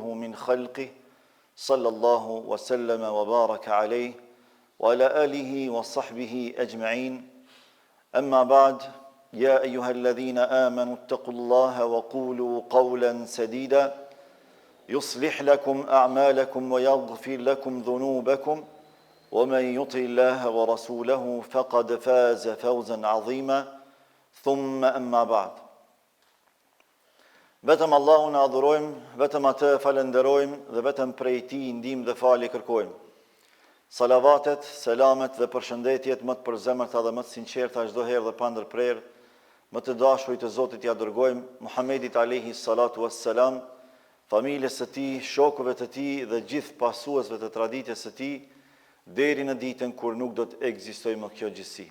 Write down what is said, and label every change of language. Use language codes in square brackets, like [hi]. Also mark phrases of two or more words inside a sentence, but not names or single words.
[ar] من خلقه صلى الله وسلم وبارك عليه وعلى آله وصحبه أجمعين أما بعد يا أيها الذين آمنوا اتقوا الله وقولوا قولا سديدا يصلح لكم أعمالكم ويغفر لكم ذنوبكم ومن يطع الله ورسوله فقد فاز فوزا عظيما ثم أما بعد [sq] Vetëm Allahun e adhurojmë, vetëm atë falenderojmë dhe vetëm prej tij ndihmë dhe falje kërkojmë. Salavatet, selamet dhe përshëndetjet më të përzemërta dhe më të sinqerta çdo herë dhe pa ndërprerje, më të dashurit të Zotit ja dërgojmë Muhamedit [ar] عليه الصلاة والسلام, [sq] familjes së tij, shokëve të tij dhe gjithë pasuesve të traditës së tij, deri në ditën kur nuk do të ekzistojë më kjo gjësi.